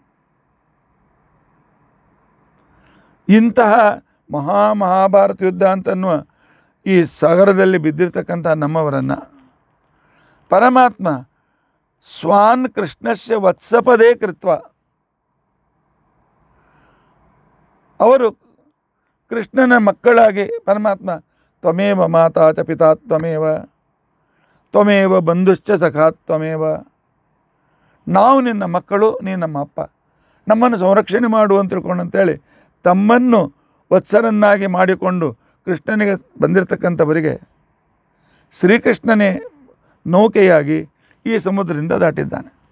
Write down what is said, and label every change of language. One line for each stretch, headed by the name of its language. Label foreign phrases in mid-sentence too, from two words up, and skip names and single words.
Kannada: ಇಂತಹ ಮಹಾಭಾರತ ಯುದ್ಧ ಅಂತನ್ನುವ ಈ ಸಾಗರದಲ್ಲಿ ಬಿದ್ದಿರ್ತಕ್ಕಂಥ ನಮ್ಮವರನ್ನು ಪರಮಾತ್ಮ
Sanskrit: ಸ್ವಾನ್ ಕೃಷ್ಣಸ್ಯ ವತ್ಸಪದೇ ಕೃತ್ವ,
Kannada: ಅವರು ಕೃಷ್ಣನ ಮಕ್ಕಳಾಗಿ ಪರಮಾತ್ಮ
Sanskrit: ತ್ವಮೇವ ಮಾತಾ ಚ ಪಿತಾ ತ್ವಮೇವ ತ್ವಮೇವ ಬಂಧುಶ್ಚ ಸಖಾ ತ್ವಮೇವ,
Kannada: ನಾವು ನಿನ್ನ ಮಕ್ಕಳು, ನೀನು ನಮ್ಮ ಅಪ್ಪ, ನಮ್ಮನ್ನು ಸಂರಕ್ಷಣೆ ಮಾಡು ಅಂತ ತಿಳ್ಕೊಂಡಂತೇಳಿ ತಮ್ಮನ್ನು ವತ್ಸರನ್ನಾಗಿ ಮಾಡಿಕೊಂಡು ಕೃಷ್ಣನಿಗೆ ಬಂದಿರತಕ್ಕಂಥವರಿಗೆ ಶ್ರೀಕೃಷ್ಣನೇ ನೌಕೆಯಾಗಿ ಈ ಸಮುದ್ರದಿಂದ ದಾಟಿದ್ದಾನೆ.